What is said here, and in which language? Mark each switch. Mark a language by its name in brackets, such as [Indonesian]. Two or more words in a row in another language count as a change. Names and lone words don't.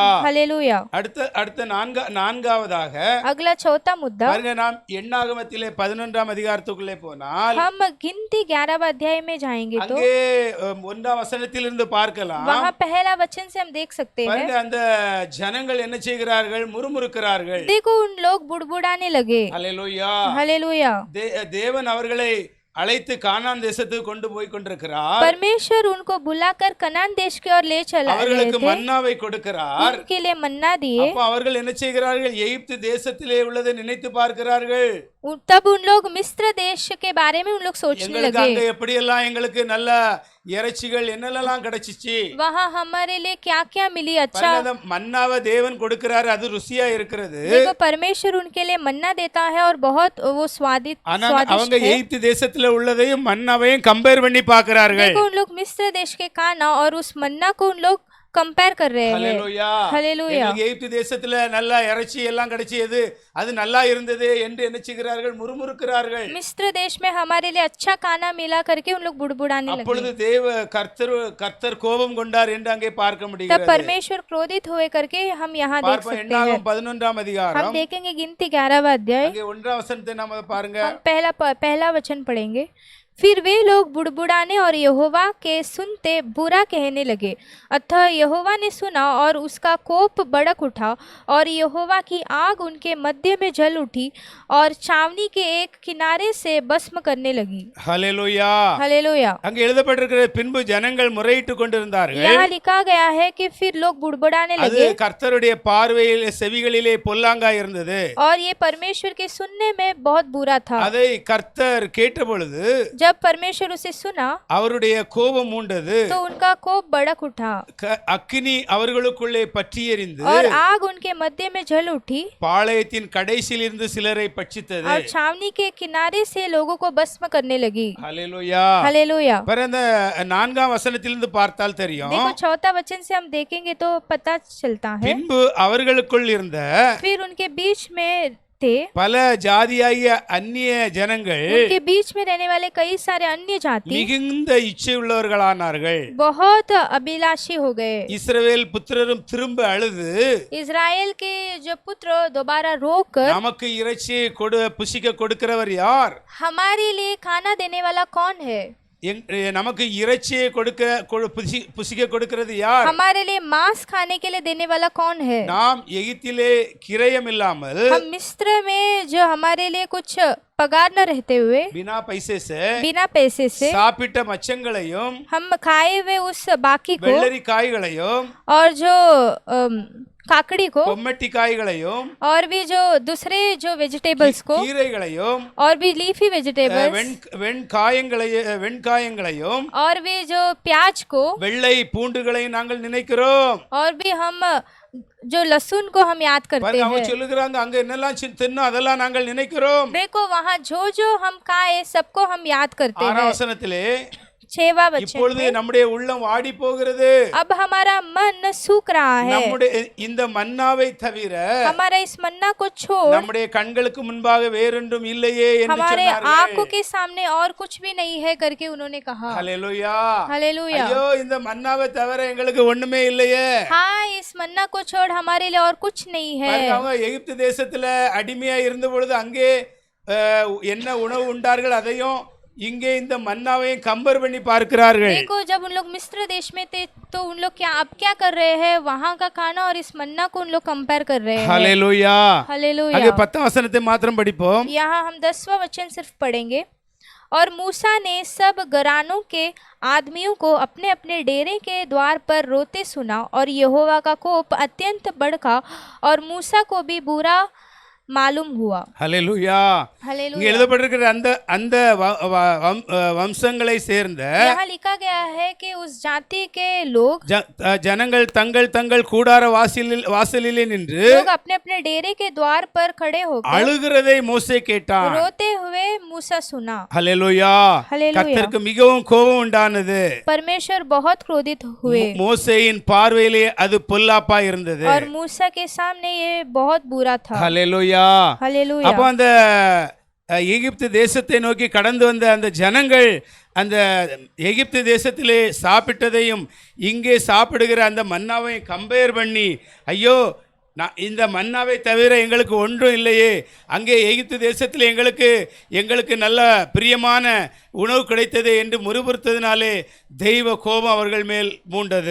[Hindi] हालेलुया। [Tamil] அடுத்த நான்காவதாக [Hindi] अगला चौथा मुद्दा, [Tamil] பாருங்க, நாம் எண்ணாகமத்திலே 11ஆம் அதிகாரத்துக்குள்ளே போனால் [Hindi] हम गिनती 11वें अध्याय में जाएंगे तो [Tamil] அங்கே 1ஆம் வசனத்திலிருந்து பார்க்கலாம். [Hindi] वहाँ पहला वचन से हम देख सकते हैं। [Tamil] பாருங்க, அந்த ஜனங்கள் என்ன செய்கிறார்கள்? முறுமுறுக்கிறார்கள். [Hindi] देखो उन लोग बुड़बुड़ाने लगे। [Tamil] ஹல்லேலூயா. [Hindi] हालेलुया। [Tamil] தேவன் அவர்களை அழைத்து கானான் தேசத்துக்கு கொண்டு போய் கொண்டிருக்கிறார். [Hindi] परमेश्वर उनको बुलाकर कनान देश की ओर ले चला रहे [Tamil] அவர்களுக்கு [Hindi] थे, [Tamil] மன்னாவை கொடுக்கிறார். [Hindi] उनके लिए मन्ना दिए। [Tamil] அப்ப அவர்கள் என்ன செய்கிறார்கள்? எகிப்து தேசத்திலே உள்ளதை நினைத்து பார்க்கிறார்கள். [Hindi] तब उन लोग मिस्र देश के बारे में उन लोग सोचने [Tamil] எங்களுக்கு அங்க [Hindi] लगे, [Tamil] எப்படியெல்லாம் எங்களுக்கு நல்ல இறைச்சிகள் என்னெல்லாம் கிடைச்சிச்சு. [Hindi] वहाँ हमारे लिए क्या क्या मिली। अच्छा, [Tamil] பாருங்க, அந்த மன்னாவை தேவன் கொடுக்கிறாரு, அது ருசியா இருக்கிறது. [Hindi] देखो परमेश्वर उनके लिए मन्ना देता है और बहुत वो [Tamil] ஆனா அவங்க [Hindi] स्वादिष्ट है। [Tamil] எகிப்து தேசத்துல உள்ளதையும் மன்னாவையும் கம்பேர் பண்ணி பார்க்கிறார்கள். [Hindi] देखो उन लोग मिस्र देश के खाना और उस मन्ना को उन लोग कंपेयर कर रहे हैं। [Tamil] ஹல்லேலூயா. [Hindi] हालेलुया। [Tamil] எங்களுக்கு எகிப்து தேசத்துல நல்ல இறைச்சி எல்லாம் கிடைச்சது, அது நல்லா இருந்தது என்று என்ன செய்கிறார்கள்? முறுமுறுக்கிறார்கள். [Hindi] मिस्र देश में हमारे लिए अच्छा खाना मिला करके उन लोग बुड़बुड़ाने लगे। [Tamil] அப்பொழுது கர்த்தர் கோபம் கொண்டார் என்று அங்கே பார்க்க [Hindi] तब [Tamil] முடிகிறது. [Hindi] परमेश्वर क्रोधित हुए करके हम यहाँ देख [Tamil] பார்ப்போம், [Hindi] सकते हैं। [Tamil] எண்ணாகமம் 11ஆம் [Hindi] हम [Tamil] அதிகாரம் [Hindi] देखेंगे गिनती 11वां अध्याय, [Tamil] அங்கே 1ஆம் வசனத்தை நாம பாருங்க. [Hindi] हम पहला वचन पढ़ेंगे। फिर वे लोग बुड़बुड़ाने और यहोवा के सुनते बुरा कहने लगे। अतः यहोवा ने सुना और उसका कोप भड़क उठा और यहोवा की आग उनके मध्य में जल उठी और छावनी के एक किनारे से भस्म करने लगी। [Tamil] ஹல்லேலூயா. [Hindi] हालेलुया। [Tamil] அங்கே எழுதப்பட்டிருக்கிற, பின்பு ஜனங்கள் முறையிட்டு கொண்டிருந்தார்கள். [Hindi] यहाँ लिखा गया है कि फिर लोग बुड़बुड़ाने [Tamil] அது [Hindi] लगे [Tamil] கர்த்தருடைய பார்வையில் செவிகளிலே பொல்லாங்கா இருந்தது. [Hindi] और ये परमेश्वर के सुनने में बहुत बुरा था। [Tamil] அதை கர்த்தர் கேட்ட பொழுது [Hindi] जब जब परमेश्वर उसे सुना [Tamil] அவருடைய கோபம் மூண்டது. [Hindi] तो उनका कोप भड़क उठा [Tamil] அக்கினி அவர்களுக்குள்ளே பற்றி எரிந்து [Hindi] और आग उनके मध्य में जल उठी [Tamil] பாளையத்தின் கடைசியில் இருந்து சிலரை பட்சித்தது. [Hindi] और छावनी के किनारे से लोगों को भस्म करने लगी। [Tamil] ஹல்லேலூயா. [Hindi] हालेलुया। [Tamil] पर அந்த 4ஆம் வசனத்திலிருந்து பார்த்தால் தெரியும். [Hindi] देखो 4था वचन से हम देखेंगे तो पता चलता है [Tamil] பின்பு அவர்களுக்குள் இருந்த [Hindi] फिर उनके बीच में थे [Tamil] பல ஜாதியாகிய அந்நிய ஜனங்கள் [Hindi] उनके बीच में रहने वाले कई सारे अन्य जाति [Tamil] மிகுந்த இச்சை உள்ளவர்களானார்கள். [Hindi] बहुत अभिलाषी हो गए। [Tamil] இஸ்ரவேல் புத்திரரும் திரும்ப அழுது [Hindi] इजराइल के जो पुत्र दोबारा रोकर [Tamil] நமக்கு இறைச்சி புசிக்க கொடுக்கிறவர் யார்? [Hindi] हमारे लिए खाना देने वाला कौन है? [Tamil] நமக்கு இறைச்சியை புசிக்க கொடுக்கிறது யார்? [Hindi] हमारे लिए मांस खाने के लिए देने वाला कौन है? [Tamil] நாம் எகிப்திலே கிரயம் இல்லாமல் [Hindi] हम मिस्र में जो हमारे लिए कुछ पगार न रहते हुए बिना पैसे से [Tamil] சாப்பிட்ட மச்சங்களையும் [Hindi] हम खाए हुए उस बाकी को [Tamil] வெள்ளரி காய்களையும் [Hindi] और जो काकड़ी को [Tamil] கொம்மட்டி காய்களையும் [Hindi] और भी जो दूसरे जो वेजिटेबल्स को [Tamil] கீரைகளையும் [Hindi] और भी [English] leafy vegetables [Tamil] வெண்காயங்களையும் [Hindi] और भी जो प्याज को [Tamil] வெள்ளை பூண்டுகளையும் நாங்கள் நினைக்கிறோம். [Hindi] और भी हम जो लहसुन को हम याद करते [Tamil] அவங்க [Hindi] हैं। [Tamil] சொல்லுகிறாங்க அங்க என்னெல்லாம் தின்னோம் அதெல்லாம் நாங்கள் நினைக்கிறோம். [Hindi] देखो वहाँ जो जो हम खाए सबको हम याद करते [Tamil] 6ஆம் [Hindi] हैं। [Tamil] வசனத்திலே [Hindi] 6वां वचन [Tamil] இப்பொழுது நம்முடைய உள்ளம் வாடி போகிறது. [Hindi] अब हमारा मन सूख रहा है। [Tamil] நம்முடைய இந்த மன்னாவை தவிர [Hindi] हमारा इस मन्ना को छोड़ [Tamil] நம்முடைய கண்களுக்கு முன்பாக வேறொன்றும் இல்லையே என்று [Hindi] हमारे [Tamil] சொன்னார்கள். [Hindi] आंखों के सामने और कुछ भी नहीं है करके उन्होंने कहा। [Tamil] ஹல்லேலூயா. [Hindi] हालेलुया। [Tamil] ஐயோ இந்த மன்னாவை தவிர எங்களுக்கு ஒண்ணுமே இல்லையே. [Hindi] हाँ इस मन्ना को छोड़ हमारे लिए और कुछ नहीं है। [Tamil] அவங்க எகிப்து தேசத்துல அடிமையா இருந்த பொழுது அங்கே என்ன உணவு உண்டார்கள் அதையும் இங்கே இந்த மன்னாவையும் கம்பேர் பண்ணி பார்க்கிறார்கள். [Hindi] देखो जब उन लोग मिस्र देश में थे तो उन लोग क्या कर रहे हैं वहाँ का खाना और इस मन्ना को उन लोग कंपेयर कर रहे हैं। [Tamil] ஹல்லேலூயா. [Hindi] हालेलुया। [Tamil] அங்கே 10ஆம் வசனத்தை மாத்திரம் படிப்போம். [Hindi] यहाँ हम 10वां वचन सिर्फ पढ़ेंगे। और मूसा ने सब घरानों के आदमियों को अपने अपने डेरे के द्वार पर रोते सुना और यहोवा का कोप अत्यंत भड़का और मूसा को भी बुरा मालूम हुआ। [Tamil] ஹல்லேலூயா. இங்க [Hindi] हालेलुया। [Tamil] எழுதப்பட்டிருக்கிற அந்த வம்சங்களை சேர்ந்த [Hindi] यहाँ लिखा गया है कि उस जाति के लोग [Tamil] ஜனங்கள் தங்கள் தங்கள் கூடார வாசலிலே நின்று [Hindi] लोग अपने अपने डेरे के द्वार पर खड़े होकर [Tamil] அழுகிறதை மோசே கேட்டான். [Hindi] रोते हुए मूसा सुना। [Tamil] ஹல்லேலூயா. [Hindi] हालेलुया। [Tamil] கர்த்தருக்கு மிகவும் கோபம் உண்டானது. [Hindi] परमेश्वर बहुत क्रोधित हुए [Tamil] மோசேயின் பார்வையிலே அது பொல்லாப்பா இருந்தது. [Hindi] और मूसा के सामने ये बहुत बुरा था। [Tamil] ஹல்லேலூயா. [Hindi] हालेलुया। [Tamil] அப்ப அந்த எகிப்து தேசத்தை நோக்கி கடந்து வந்த அந்த ஜனங்கள் அந்த எகிப்து தேசத்திலே சாப்பிட்டதையும் இங்கே சாப்பிடுகிற அந்த மன்னாவை கம்பேர் பண்ணி ஐயோ இந்த மன்னாவை தவிர எங்களுக்கு ஒன்றும் இல்லையே, அங்கே எகிப்து தேசத்தில் எங்களுக்கு நல்ல பிரியமான உணவு கிடைத்தது என்று முறுமுறுத்ததினாலே தெய்வ கோபம் அவர்கள் மேல் மூண்டது.